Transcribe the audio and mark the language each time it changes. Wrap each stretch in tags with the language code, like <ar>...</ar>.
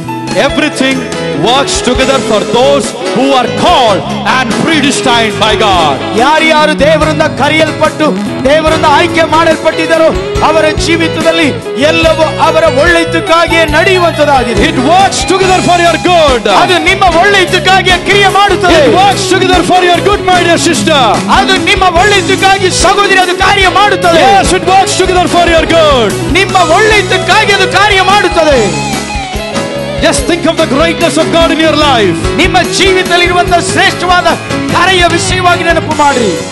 <en>Everything works together for those who are called and predestined by God.</en> <kn>ಯಾರು ದೇವರಿಂದ ಕರೆಯಲ್ಪಟ್ಟು ದೇವರಿಂದ ಆಯ್ಕೆ ಮಾಡಲ್ಪಟ್ಟಿದ್ದಾರೋ ಅವರ ಜೀವಿತದಲ್ಲಿ ಎಲ್ಲವೂ ಅವರ ಒಳ್ಳೆಯದಕ್ಕಾಗಿಯೇ ನಡೆಯುವಂತದಾಗಿದೆ.</kn> <en>It works together for your good.</en> <kn>ಅದು ನಿಮ್ಮ ಒಳ್ಳೆಯದಕ್ಕಾಗಿ ಕ್ರಿಯೆ ಮಾಡುತ್ತದೆ.</kn> <en>It works together for your good, my dear sister.</en> <kn>ಅದು ನಿಮ್ಮ ಒಳ್ಳೆಯದಕ್ಕಾಗಿ ಸಹೋದರಿ ಅದು ಕಾರ್ಯ ಮಾಡುತ್ತದೆ.</kn> <en>Yes, it works together for your good.</en> <kn>ನಿಮ್ಮ ಒಳ್ಳೆಯದಕ್ಕಾಗಿ ಅದು ಕಾರ್ಯ ಮಾಡುತ್ತದೆ.</kn> <en>Just think of the greatness of God in your life.</en> <kn>ನಿಮ್ಮ ಜೀವಿತದಲ್ಲಿರುವಂತಹ ಶ್ರೇಷ್ಠವಾದ ಕಾರ್ಯ ವಿಷಯವಾಗಿ ನೆನಪು ಮಾಡಿ.</kn>